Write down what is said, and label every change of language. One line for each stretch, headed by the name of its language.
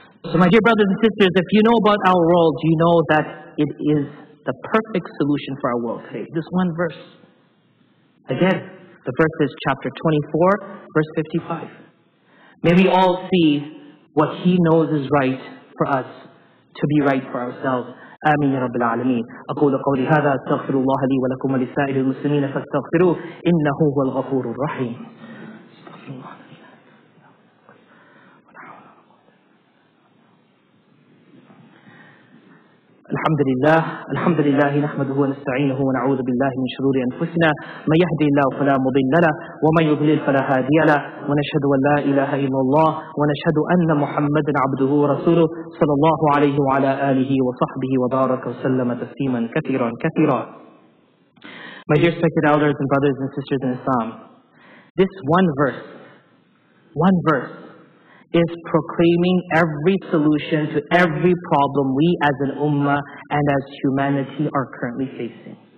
English: So my dear brothers and sisters, if you know about our world, you know that it is the perfect solution for our world today. This one verse. Again, the verse is chapter 24, verse 55. May we all see what He knows is right for us to be right for ourselves.
Arabic: آمين يا رب العالمين. أقول قولي هذا أستغفر الله لي ولكم ولسائر المسلمين فاستغفروه إنه هو الغفور الرحيم. استغفر الله. الحمد لله نحمده ونستعينه ونعوذ بالله من شرور أنفسنا من يهدي الله فلا مضل له ومن يضلل فلا هادي له ونشهد أن لا إله إلا الله ونشهد أن محمدا عبده ورسوله صلى الله عليه وعلى آله وصحبه وبارك وسلم تسليما كثيرا كثيرا.
English: My dear respected elders and brothers and sisters in Islam, this one verse is proclaiming every solution to every problem we as an ummah and as humanity are currently facing.